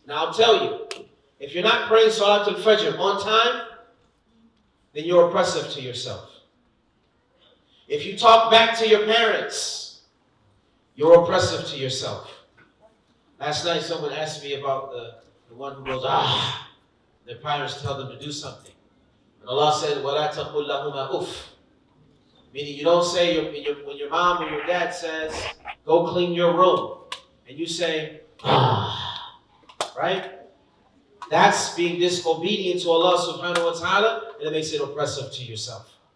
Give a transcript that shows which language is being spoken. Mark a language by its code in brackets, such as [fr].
[en] Now I'll tell you, if you're not praying Salat al-Fajr on time, then you're oppressive to yourself. If you talk back to your parents, you're oppressive to yourself. Last night someone asked me about the one who goes, their parents tell them to do something. And Allah said, [ar] وَلَا تَقُلْ لَهُمَا أُفٍّ. [en] Meaning you don't say, when your mom or your dad says, go clean your room, and you say, right? That's being disobedient to Allah subhanahu wa ta'ala, and it makes it oppressive to yourself.